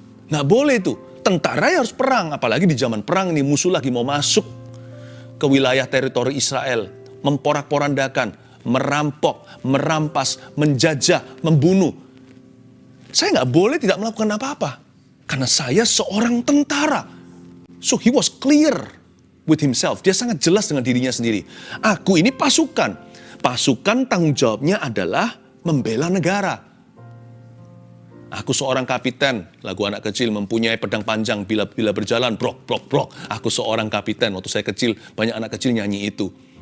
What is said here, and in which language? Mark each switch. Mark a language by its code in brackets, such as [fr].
[id] Nggak boleh itu, tentara ya harus perang, apalagi di zaman perang ini musuh lagi mau masuk ke wilayah teritori Israel, memporak-porandakan, merampok, merampas, menjajah, membunuh. Saya nggak boleh tidak melakukan apa-apa. Karena saya seorang tentara. [en] So he was clear with himself. [id] Dia sangat jelas dengan dirinya sendiri. Aku ini pasukan. Pasukan tanggung jawabnya adalah membela negara. Aku seorang kapiten. Lagu anak kecil mempunyai pedang panjang bila berjalan. Brok, brok, brok. Aku seorang kapiten. Waktu saya kecil banyak anak kecil nyanyi itu.